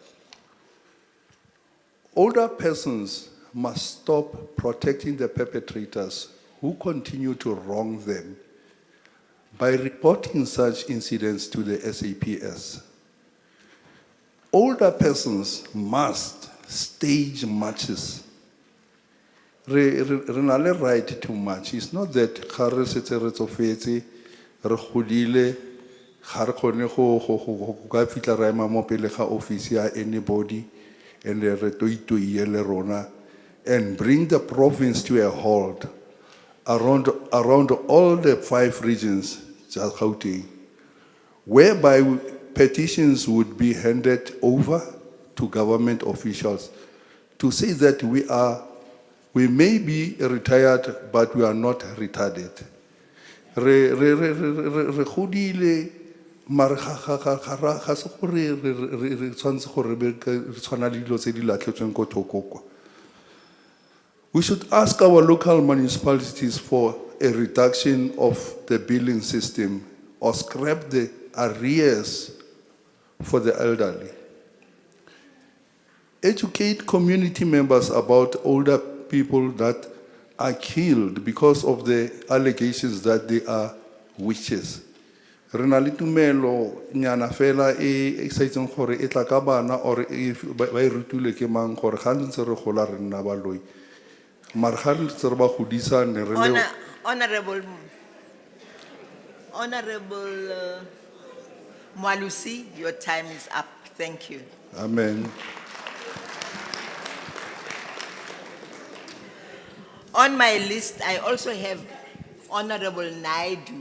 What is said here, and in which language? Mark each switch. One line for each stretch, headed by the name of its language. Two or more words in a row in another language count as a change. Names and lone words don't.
English: Older persons must stop protecting the perpetrators who continue to wrong them by reporting such incidents to the SAPS. Older persons must stage marches.
Tswana: Renale
English: right to march. It's not that
Tswana: Kare setse re tsofetse re godile ga re kgone go ka fitla ra ema mo pele ga
English: office ya anybody and
Tswana: re toitoie le rona
English: and bring the province to a halt around all the 5 regions, just Gauteng, whereby petitions would be handed over to government officials to say that we may be retired, but we are not retarded.
Tswana: Re godile mare ga se gore re tshwantse gore re tshwana le dilo tse di latlhetsweng ko thoko kwa.
English: We should ask our local municipalities for a reduction of the billing system or scrap the arrears for the elderly. Educate community members about older people that are killed because of the allegations that they are witches.
Tswana: Rena le tumelo nyana fela e sa itseng gore e tla ka bana or ba e rutile ke mang gore ga ntse re gola re nna baloi. Mare ga ntse re ba godisa ne re le
English: Honorable Mwalusi, your time is up. Thank you. Amen. On my list, I also have Honorable Naidu.